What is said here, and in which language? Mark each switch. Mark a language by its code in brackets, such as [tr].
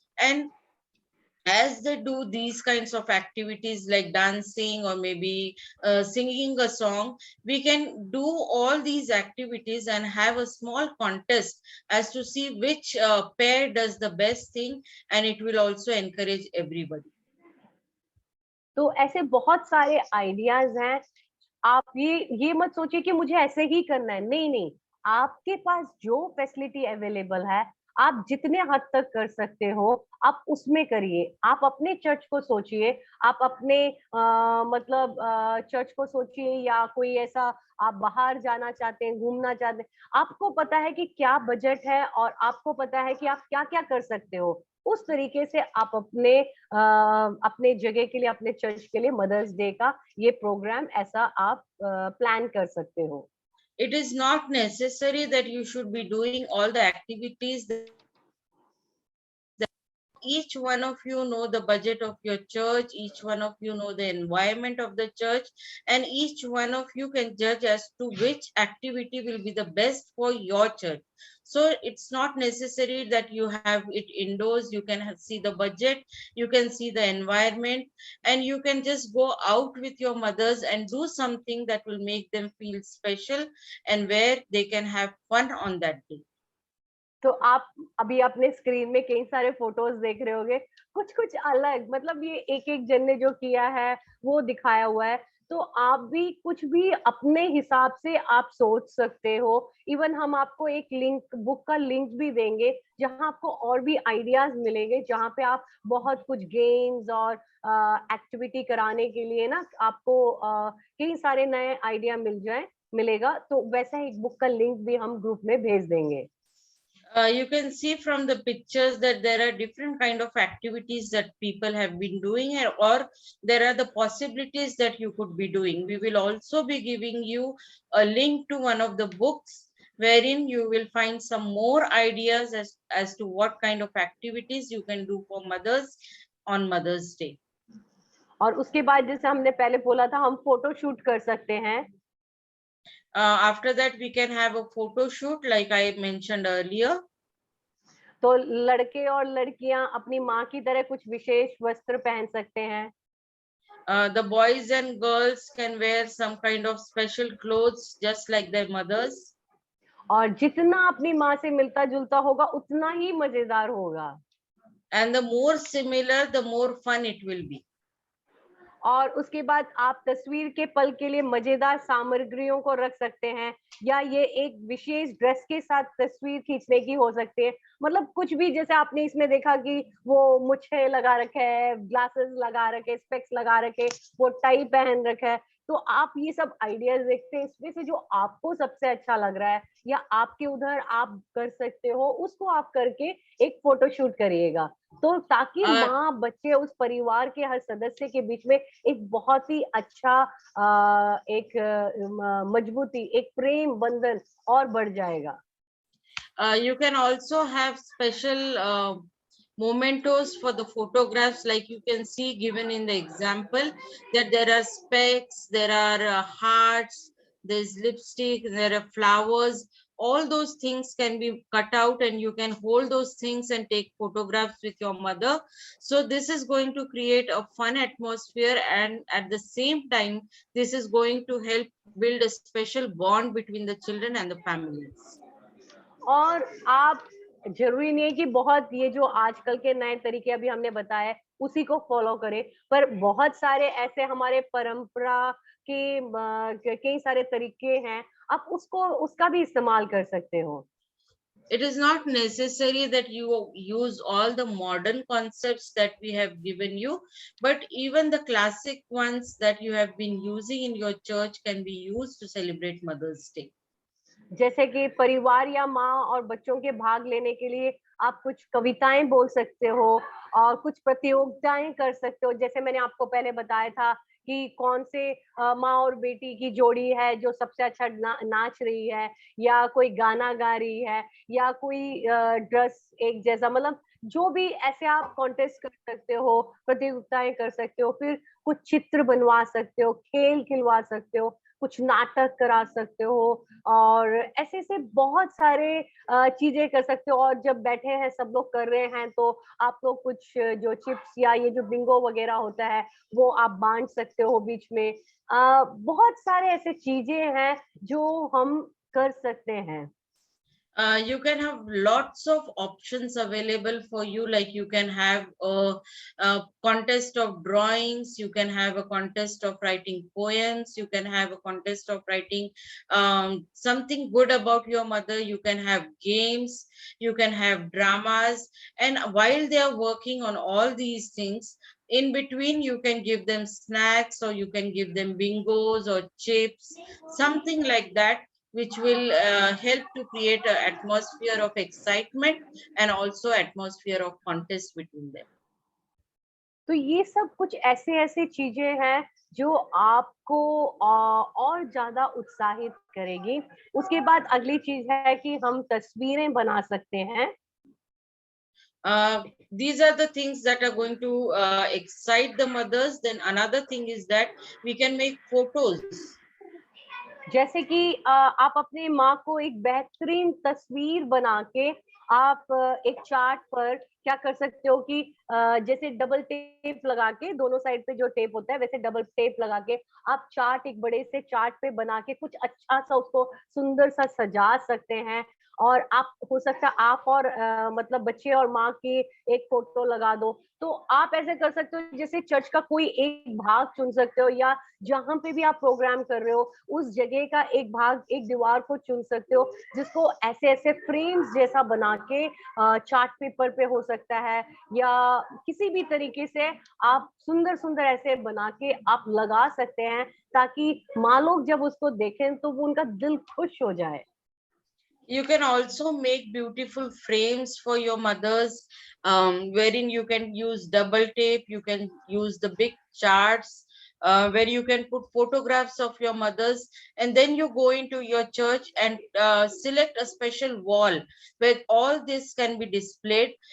[en] And as they do these kinds of activities like dancing or maybe singing a song, we can do all these activities and have a small contest as to see which pair does the best thing, and it will also encourage everybody. [hi] तो ऐसे बहुत सारे ideas हैं। आप ये मत सोचिए कि मुझे ऐसे ही करना है, नहीं नहीं, आपके पास जो फैसिलिटी अवेलेबल है, आप जितने हद तक कर सकते हो आप उसमें करिए। आप अपने चर्च को सोचिए, आप अपने मतलब चर्च को सोचिए, या कोई ऐसा आप बाहर जाना चाहते हैं, घूमना चाहते हैं, आपको पता है कि क्या बजट है और आपको पता है कि आप क्या क्या कर सकते हो, उस तरीके से आप अपने जगह के लिए, अपने चर्च के लिए मदर्स डे का ये प्रोग्राम ऐसा आप प्लान कर सकते हो। [en] It is not necessary that you should be doing all the activities that each one of you know the budget of your church, each one of you know the environment of the church, and each one of you can judge as to which activity will be the best for your church. So it's not necessary that you have it indoors. You can see the budget, you can see the environment, and you can just go out with your mothers and do something that will make them feel special and where they can have fun on that day. [hi] तो आप अभी अपने screen में कई सारे photos देख रहे होंगे, कुछ कुछ अलग, मतलब ये एक एक जन ने जो किया है वो दिखाया हुआ है। तो आप भी कुछ भी अपने हिसाब से आप सोच सकते हो। इवन हम आपको एक लिंक, बुक का लिंक भी देंगे, जहां आपको और भी आइडियाज मिलेंगे, जहां पे आप बहुत कुछ गेम्स और एक्टिविटी कराने के लिए ना आपको कई सारे नए आइडिया मिलेगा। तो वैसा एक बुक का लिंक भी हम ग्रुप में भेज देंगे। [en] You can see from the pictures that there are different kind of activities that people have been doing, or there are the possibilities that you could be doing. We will also be giving you a link to one of the books wherein you will find some more ideas as to what kind of activities you can do for mothers on Mother's Day. [hi] और उसके बाद जैसे हमने पहले बोला था, हम photo shoot कर सकते हैं। [en] After that, we can have a photo shoot like I mentioned earlier. [hi] तो लड़के और लड़कियां अपनी माँ की तरह कुछ विशेष वस्त्र पहन सकते हैं। [en] The boys and girls can wear some kind of special clothes just like their mothers. [hi] और जितना अपनी माँ से मिलता जुलता होगा उतना ही मजेदार होगा। [en] And the more similar, the more fun it will be. [hi] और उसके बाद आप तस्वीर के पल के लिए मजेदार सामग्रियों को रख सकते हैं, या ये एक विशेष ड्रेस के साथ तस्वीर खींचने की हो सकती है। मतलब कुछ भी, जैसे आपने इसमें देखा कि वो मूछें लगा रखे है, ग्लासेस लगा रखे, स्पेक्स लगा रखे, वो टाई पहन रखा है। तो आप ये सब आइडियाज देखते हैं, इसमें से जो आपको सबसे अच्छा लग रहा है या आपके उधर आप कर सकते हो, उसको आप करके एक फोटो शूट करिएगा। तो ताकि Uh, माँ, बच्चे, उस परिवार के हर सदस्य के बीच में एक बहुत ही अच्छा एक मजबूती, एक प्रेम बंधन और बढ़ जाएगा। [en] you can also have special mementos for the photographs, like you can see given in the example, that there are specks, there are hearts, there's lipstick, there are flowers. All those things can be cut out and you can hold those things and take photographs with your mother. So this is going to create a fun atmosphere, and at the same time this is going to help build a special bond between the children and the families. [hi] और आप, जरूरी नहीं है कि बहुत ये जो आजकल के नए तरीके अभी हमने बताए उसी को फॉलो करें, पर बहुत सारे ऐसे हमारे परंपरा के कई सारे तरीके हैं, आप उसको उसका भी इस्तेमाल कर सकते हो। [en] It is not necessary that you use all the modern concepts that we have given you, but even the classic ones that you have been using in your church can be used to celebrate Mother's Day. [hi] जैसे कि परिवार या माँ और बच्चों के भाग लेने के लिए आप कुछ कविताएं बोल सकते हो और कुछ प्रतियोगिताएं कर सकते हो। जैसे मैंने आपको पहले बताया था कि कौन से माँ और बेटी की जोड़ी है जो सबसे अच्छा नाच रही है, या कोई गाना गा रही है, या कोई ड्रेस एक जैसा, मतलब जो भी ऐसे आप कॉन्टेस्ट कर सकते हो, प्रतियोगिताएं कर सकते हो, फिर कुछ चित्र बनवा सकते हो, खेल खिलवा सकते हो, कुछ नाटक करा सकते हो, और ऐसे ऐसे बहुत सारे चीजें कर सकते हो। और जब बैठे हैं सब लोग कर रहे हैं तो आप लोग कुछ जो चिप्स या ये जो बिंगो वगैरह होता है वो आप बांट सकते हो बीच में। बहुत सारे ऐसे चीजें हैं जो हम कर सकते हैं। [en] You can have lots of options available for you, like you can have a contest of drawings, you can have a contest of writing poems, you can have a contest of writing something good about your mother, you can have games, you can have dramas, and while they are working on all these things, in between you can give them snacks, or you can give them bingos or chips, something like that, which will help to create an atmosphere of excitement and also atmosphere of contest between them. [hi] तो ये सब कुछ ऐसे ऐसे चीजें हैं जो आपको और ज्यादा उत्साहित करेगी। उसके बाद अगली चीज है कि हम तस्वीरें बना सकते हैं। [en] These are the things that are going to excite the mothers. Then another thing is that we can make photos. [hi] जैसे कि आप अपनी माँ को एक बेहतरीन तस्वीर बना के आप एक चार्ट पर क्या कर सकते हो कि जैसे डबल टेप लगा के, दोनों साइड पे जो टेप होता है वैसे डबल टेप लगा के आप चार्ट, एक बड़े से चार्ट पे बना के कुछ अच्छा सा उसको सुंदर सा सजा सकते हैं। और आप, हो सकता है आप और मतलब बच्चे और माँ की एक फोटो लगा दो। तो आप ऐसे कर सकते हो, जैसे चर्च का कोई एक भाग चुन सकते हो, या जहां पे भी आप प्रोग्राम कर रहे हो उस जगह का एक भाग, एक दीवार को चुन सकते हो, जिसको ऐसे ऐसे फ्रेम्स जैसा बना के चार्ट पेपर पे हो सकता है, या किसी भी तरीके से आप सुंदर सुंदर ऐसे बना के आप लगा सकते हैं, ताकि माँ लोग जब उसको देखें तो वो उनका दिल खुश हो जाए। [en] You can also make beautiful frames for your mothers, wherein you can use double tape, you can use the big charts, where you can put photographs of your mothers, and then you go into your church and select a special wall where all this can be displayed.